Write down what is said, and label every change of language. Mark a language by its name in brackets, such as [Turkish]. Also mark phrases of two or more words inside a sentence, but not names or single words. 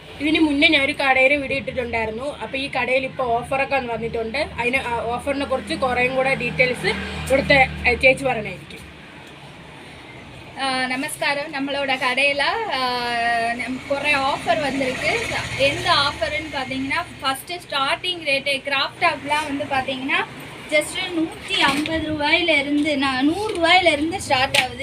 [Malayalam] ഇതിന് മുന്നേ ഞാൻ ഒരു കടയിൽ വീഡിയോ ഇട്ടിട്ടുണ്ടായിരുന്നു. അപ്പോൾ ഈ കടയിൽ ഇപ്പോൾ ഓഫറൊക്കെ വന്നിട്ടുണ്ട്. അതിന് ഓഫറിനെ കുറിച്ച് കുറേയും കൂടെ ഡീറ്റെയിൽസ് ഇവിടുത്തെ ചേച്ചി പറയണമായിരിക്കും. [Tamil] நமஸ்காரம். நம்மளோட கடையில் குறை ஆஃபர் வந்திருக்கு. எந்த ஆஃபர்னு பார்த்தீங்கன்னா, [English] first starting rate [Tamil] கிராஃப்ட் டாப்லாம் வந்து பார்த்தீங்கன்னா ஜஸ்ட்டு 150 ரூபாயிலேருந்து 100 ரூபாயிலேருந்து ஸ்டார்ட் ஆகுது.